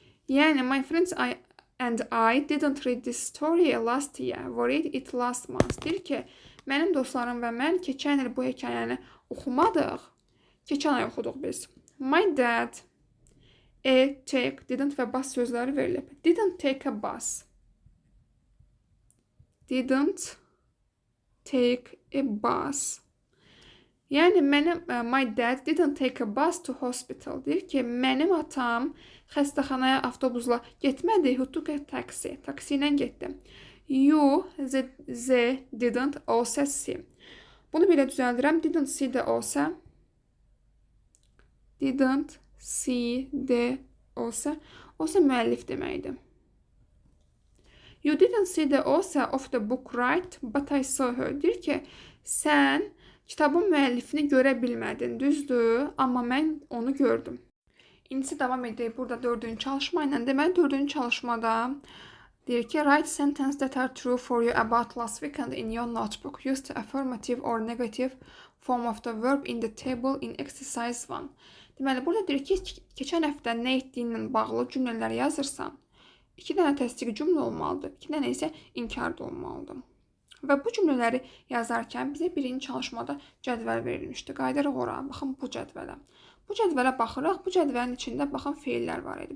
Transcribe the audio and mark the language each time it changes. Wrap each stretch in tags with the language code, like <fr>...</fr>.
<en>Yani my friends and I didn't read this story last year. We read it last month.</en> <az>Deyir ki, mənim dostlarım və mən keçən il bu hekayəni oxumadıq. Keçən ay oxuduq biz.</az> <en>My dad take, didn't və bus sözləri verilib. Didn't take a bus. Didn't take a bus. Yəni my dad didn't take a bus to hospital.</en> <az>Deyir ki, mənim atam xəstəxanaya avtobusla getmədi.</az> <en>He took a taxi.</en> <az>Taksi ilə getdi.</az> <en>You the didn't olsa see.</en> <az>Bunu belə düzəldirəm. Didn't see də olsa. Didn't see də olsa. Olsa müəllif deməkdir.</az> <en>You didn't see the author of the book right, but I saw her.</en> <az>Deyir ki, sən kitabın müəllifini görə bilmədin, düzdür, amma mən onu gördüm. İndisi davam edək burada 4-cü çalışma ilə. Deməli, 4-cü çalışmada deyir ki,</az> <en>write sentence that are true for you about last weekend in your notebook. Use the affirmative or negative form of the verb in the table in exercise 1.</en> <az>Deməli, burada deyir ki, keçən həftə nə etdiyinlə bağlı cümlələri yazırsan, 2 dənə təsdiq cümlə olmalıdır, 2 dənə isə inkar da olmalıdır. Və bu cümlələri yazarkən bizə birinci çalışmada cədvəl verilmişdi. Qayıdırıq ora, baxın bu cədvələ. Bu cədvələ baxırıq, bu cədvəlin içində baxın feillər var idi.</az>